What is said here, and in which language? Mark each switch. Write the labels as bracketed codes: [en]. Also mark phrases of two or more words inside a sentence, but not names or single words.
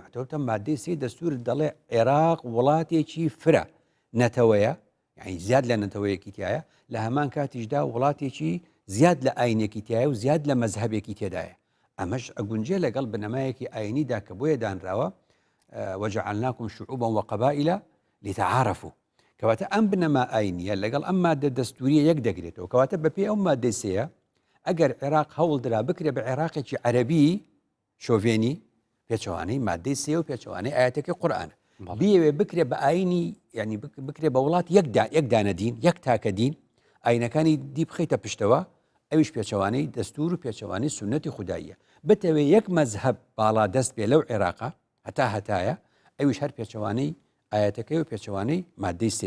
[ckb] تۆتە مادەی سێ دەستور دەڵێ عێراق وڵاتێکی فرە نەتەوەیە، یعنی زیاد لە نەتەوەیەکی تایە، لە هەمان کاتیشدا وڵاتێکی زیاد لە ئاینێکی تایە و زیاد لە مەزهبێکی تێدایە. ئەمەش ئەگونجێ لەگەڵ بنەمایەکی ئاینیدا کە بۆیە دانراوە [ar] وجعلناكم شعوبا وقبائل لتعارفوا. [ckb] کەواتە ئەم بنەما ئاینیە لەگەڵ ئەم مادە دەستوریە یەک دەگرێتەوە. کەواتە بەپێی ئەو مادەی سێیە ئەگەر عێراق هەوڵدرا بکرێ بە عێراقێکی عەرەبی شۆڤێنی پێچەوانەی مادەی سێ و پێچەوانەی ئاەتەکەی قورئانە بیەوێ بکرێ بە ئاینی ینی بکرێ بە وڵات یەک دانە دین یەک تاکە دین ئاینەکانی دی بخەیتە پشتەوە ئەویش پێچەوانەی دەستور و پێچەوانەی سونەتی خودداییە بتەوێ یەک مەزهب باڵا دەست بێ لەو عێراقا هەتایە ئەویش هەر پێچەوانەی ئاەتەکەی و پێچەوانەی مادەی سێ.